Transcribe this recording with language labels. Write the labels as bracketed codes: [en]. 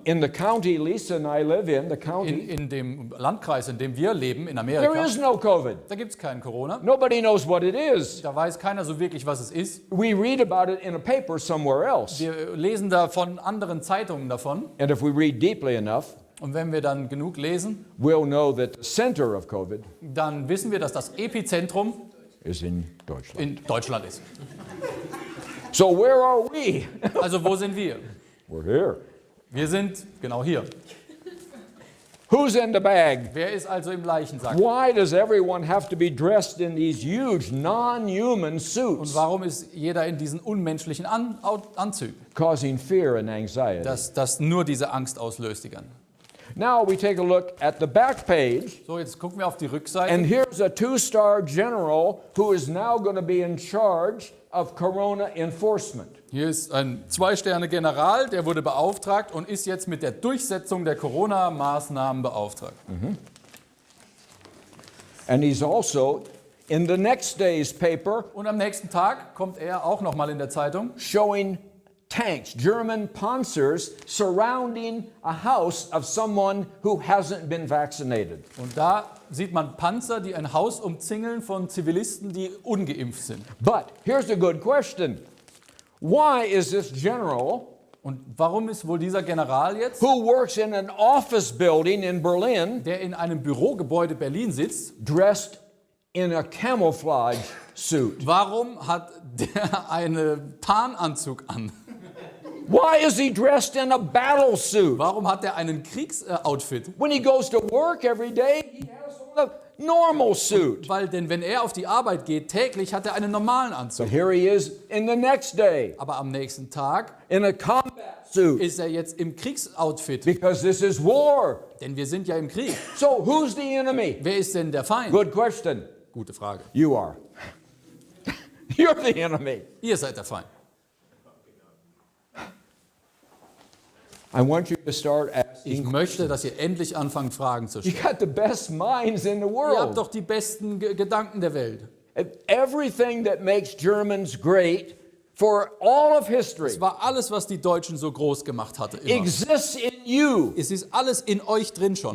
[en] in the county Lisa and I live in, the county, [de] in dem Landkreis, in dem wir leben, in [en] there [de] Amerika, [en] is no COVID. [de] da gibt es keinen Corona. [en] Nobody knows what it is. [de] Da weiß keiner so wirklich, was es ist. [en] We read about it in a paper somewhere else. [de] Wir lesen da von anderen Zeitungen davon. [en] And if we read deeply enough, [de] Und wenn wir dann genug lesen, [en] we'll know that the center of COVID [de] dann wissen wir, dass das Epizentrum [en] is in Deutschland. [de] in Deutschland ist. [en] So where are we? [de] Also wo sind wir? [en] We're here. [de] Wir sind genau hier. [en] Who's in the bag? [de] Wer ist also im Leichensack? [en] Why does everyone have to be dressed in these huge non-human [de] Und [en] suits, [de] warum ist jeder in diesen unmenschlichen Anzügen? [en] causing fear and anxiety? [de] Das nur diese Angst auslöst, die ganze. [en] Now we take a look at the back page, [de] So, jetzt gucken wir auf die Rückseite. [en] and here's a 2-star general who is now going to be in charge of Corona enforcement. [de] Hier ist ein 2-Sterne-General, der wurde beauftragt und ist jetzt mit der Durchsetzung der Corona-Maßnahmen beauftragt. [en] And he's also in the next day's paper [de] Und am nächsten Tag kommt er auch nochmal in der Zeitung [en] showing tanks, German Panzers, surrounding a house of someone who hasn't been vaccinated. [de] und da sieht man Panzer, die ein Haus umzingeln von Zivilisten, die ungeimpft sind. [en] But here's a good question. Why is this general [de] Und warum ist wohl dieser General jetzt, [en] who works in an office building in Berlin [de] der in einem Bürogebäude Berlin sitzt, [en] dressed in a camouflage suit? [de] warum hat der einen Tarnanzug an? [en] Why is he dressed in a battle suit? [de] Warum hat er einen Kriegsoutfit? [en] When he goes to work every day, he has on a normal suit. [de] Weil denn wenn er auf die Arbeit geht, täglich hat er einen normalen Anzug. [en] But here he is in the next day [de] Aber am nächsten Tag [en] in a combat suit [de] ist er jetzt im Kriegsoutfit. [en] because this is war. [de] Denn wir sind ja im Krieg. [en] So who's the enemy? [de] Wer ist denn der Feind? [en] Good question. [de] Gute Frage. [en] You are. You're the enemy. [de] Ihr seid der Feind. [en] I want you to start [de] Ich [en] asking. [de] möchte, dass ihr endlich anfangt, Fragen zu [en] You [de] stellen. [en] got the best minds in the [de] Ihr habt [en] world. [de] doch die besten Gedanken der Welt. [en] Everything that makes Germans great for all of history [de] Es war alles, was die Deutschen so groß gemacht hatte. Immer. [en] exists in you. [de] Es ist alles in euch drin schon.